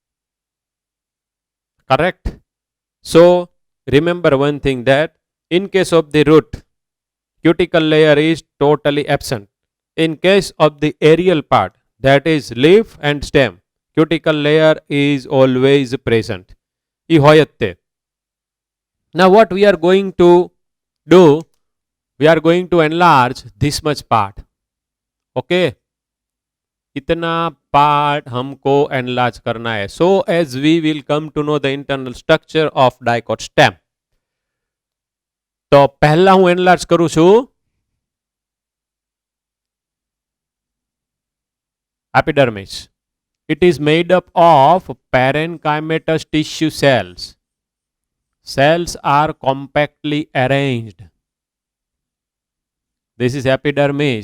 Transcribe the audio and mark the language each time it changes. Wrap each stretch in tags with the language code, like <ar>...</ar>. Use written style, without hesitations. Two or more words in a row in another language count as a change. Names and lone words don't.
<en>Correct? So remember one thing, that in case of the root, cuticle layer is totally absent. In case of the aerial part, that is leaf and stem, cuticle layer is always present.</en> <gu>એ હોય જ તે.</gu> <en>Now what we are going to do, we are going to enlarge this much part.</en> <hi>Okay, इतना पार्ट हमको एनलार्ज करना है,</hi> <en>so as we will come to know the internal structure of dicot stem.</en> <hi>तो पहला</hi> <gu>હું એનલાર્જ કરું છું</gu> <en>epidermis. It is made up of parenchymatous tissue cells. Cells are compactly arranged. This is epidermis.</en>